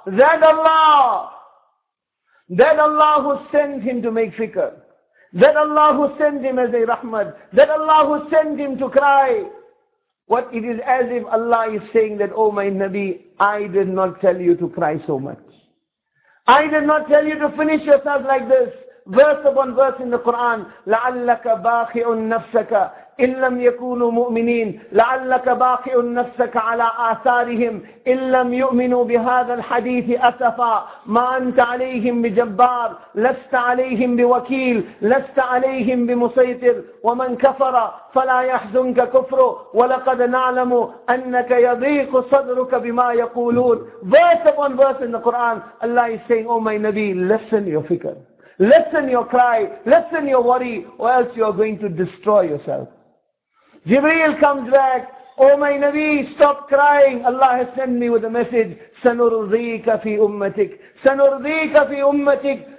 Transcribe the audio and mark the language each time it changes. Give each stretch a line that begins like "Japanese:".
English: That Allah! That Allah who sent him to make fikr. That Allah who sent him as a rahmat. That Allah who sent him to cry. What it is as if Allah is saying that, oh my Nabi, I did not tell you to cry so much. I did not tell you to finish yourself like this. Verse upon verse in the Quran,
Arabic: لَعَلَّكَ بَاخِعُ النَّفْسَكَ إِن لَمْ يَكُونُوا مُؤْمِنِينَ لَعَلَّكَ بَاخِعُ النَّفْسَكَ عَلَىٰ آثَارِهِمْ إِن لَمْ يُؤْمِنُوا بِهَذَا الْحَدِيثِ أَسَفًا مَا أَنْتَ عَلَيْهِمْ بِجَبَّارٍ لَسْتَ عَلَيْهِمْ بِوَكِيلٍ لَسْتَ عَلَيْهِمْ بِمُسَيْطِرٍ وَمَنْ كَفَرَ فَلَا يَحْزُنْكَ كُفْرُهُ وَلَقَدْ نَعْلَمُ أَنَّكَ يَضِيقُ صَدْرُكَ بِمَا يَقُولُونَ.
English: Verse upon verse in the Quran, Allah is saying, oh my Nabi, listen your fikr. Lessen your cry, lessen your worry, or else you are going to destroy yourself. Jibreel comes back, oh my Nabi, stop crying. Allah has sent me with a message,
Arabic: سَنُرْضِيكَ فِي أُمَّتِكْ سَنُرْضِيكَ فِي أُمَّتِكْ.